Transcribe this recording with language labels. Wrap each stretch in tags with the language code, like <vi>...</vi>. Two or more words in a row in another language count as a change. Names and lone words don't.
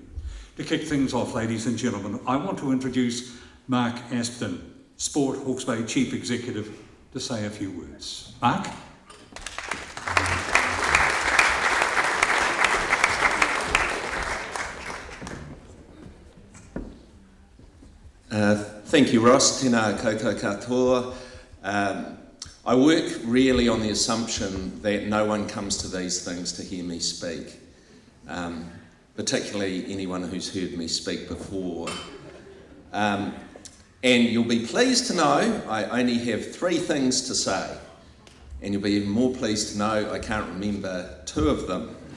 <en>To kick things off, ladies and gentlemen, I want to introduce Mark Aspden, Sport Hawke's Bay Chief Executive, to say a few words. Mark? Thank you, Ross.</en> <mi>Tēnā koutou katoa.</mi> <en>I work really on the assumption that no one comes to these things to hear me speak, particularly anyone who's heard me speak before. And you'll be pleased to know I only have 3 things to say, and you'll be even more pleased to know I can't remember 2 of them.</en>